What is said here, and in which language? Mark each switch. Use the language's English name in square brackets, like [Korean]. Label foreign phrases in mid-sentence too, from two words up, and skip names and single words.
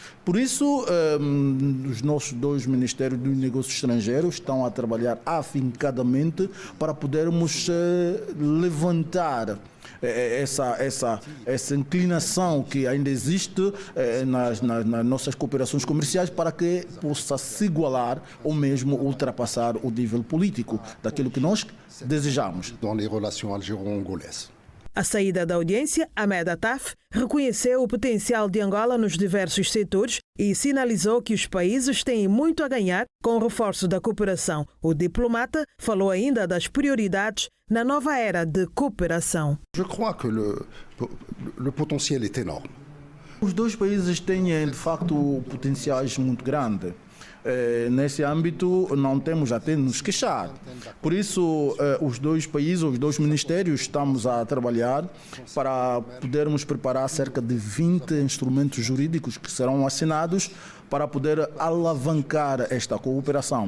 [Portuguese] Por isso, os nossos dois Ministérios dos Negócios Estrangeiros estão a trabalhar afincadamente para podermos levantar essa inclinação que ainda existe nas nossas cooperações comerciais para que possa se igualar ou mesmo ultrapassar o nível político daquilo que nós desejamos. [French] Dans les relations algéro-angolaises. [Portuguese] À saída da audiência, Ahmed Attaf reconheceu o potencial de Angola nos diversos setores e sinalizou que os países têm muito a ganhar com o reforço da cooperação. O diplomata falou ainda das prioridades na nova era de cooperação. [French] Je crois que le potentiel est énorme. [Portuguese] Os dois países têm, de facto, potenciais muito grandes. Nesse âmbito, não temos até nos queixar. Por isso, os dois países, os dois ministérios, estamos a trabalhar para podermos preparar cerca de 20 instrumentos jurídicos que serão assinados para poder alavancar esta cooperação.